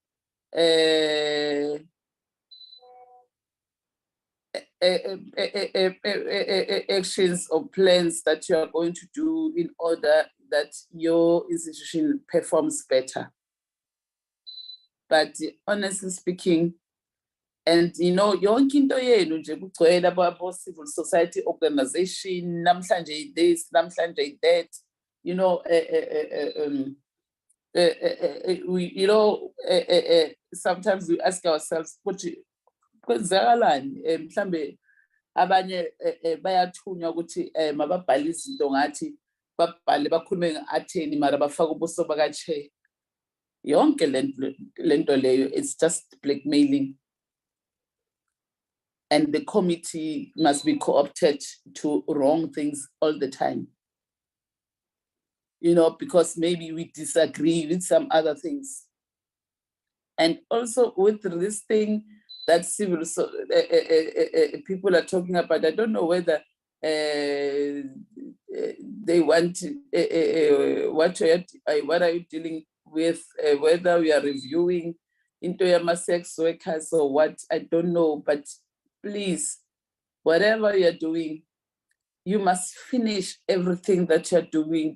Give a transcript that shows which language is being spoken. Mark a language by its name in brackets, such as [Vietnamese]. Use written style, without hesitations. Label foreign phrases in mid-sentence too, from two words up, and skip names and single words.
[English] actions or plans that you are going to do in order that your institution performs better. But honestly speaking, and you know, [Zulu] yonke into yenu nje kugcwele abo [English] civil society organization, namhlanje this, namhlanje that, you know, we, you know, sometimes we ask ourselves, [Zulu] kwenzakalani mhlambe abanye bayathunywa ukuthi mababhale izinto ngathi babhale bakhulume ngatheni mara bafaka ubuso bakaChair. Yonke lento leyo, [English] it's just blackmailing. And the committee must be co-opted to wrong things all the time. You know, because maybe we disagree with some other things. And also with this thing that civil people are talking about, I don't know whether they want, what are you dealing with, whether we are reviewing into your sex workers or what, I don't know, but please, whatever you're doing, you must finish everything that you're doing.